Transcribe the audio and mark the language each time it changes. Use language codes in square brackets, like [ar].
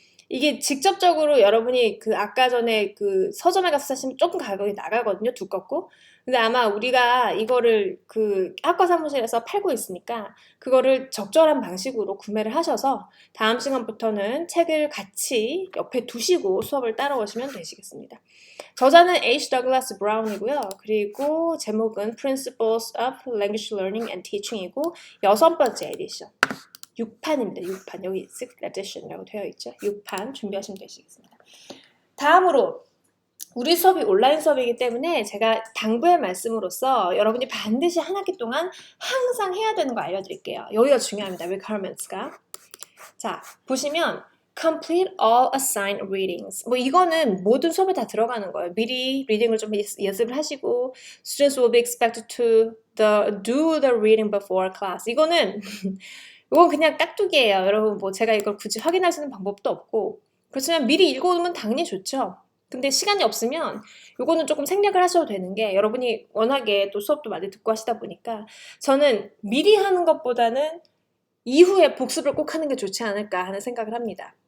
[ko] 이게 직접적으로 여러분이 그 아까 전에 그 서점에 가서 사시면 조금 가격이 나가거든요. 두껍고. 근데 아마 우리가 이거를 그 학과 사무실에서 팔고 있으니까 그거를 적절한 방식으로 구매를 하셔서 다음 시간부터는 책을 같이 옆에 두시고 수업을 따라오시면 되시겠습니다. 저자는 H. Douglas Brown이고요. 그리고 제목은 Principles of Language Learning and Teaching이고 6번째 에디션. 6판입니다. 6판. 여기 6th edition이라고 되어 있죠. 6판 준비하시면 되시겠습니다. 다음으로 우리 수업이 온라인 수업이기 때문에 제가 당부의 말씀으로서 여러분이 반드시 한 학기 동안 항상 해야 되는 거 알려드릴게요. 여기가 중요합니다. requirements가. 자, 보시면 [en] complete all assigned readings. [ko] 뭐 이거는 모든 수업에 다 들어가는 거예요. 미리 리딩을 좀 연습을 하시고 [en] students will be expected to do the reading before class. [ko] 이건 그냥 깍두기예요. 여러분 뭐 제가 이걸 굳이 확인할 수 있는 방법도 없고 그렇지만 미리 읽어오면 당연히 좋죠. 근데 시간이 없으면 이거는 조금 생략을 하셔도 되는 게 여러분이 워낙에 또 수업도 많이 듣고 하시다 보니까 저는 미리 하는 것보다는 이후에 복습을 꼭 하는 게 좋지 않을까 하는 생각을 합니다.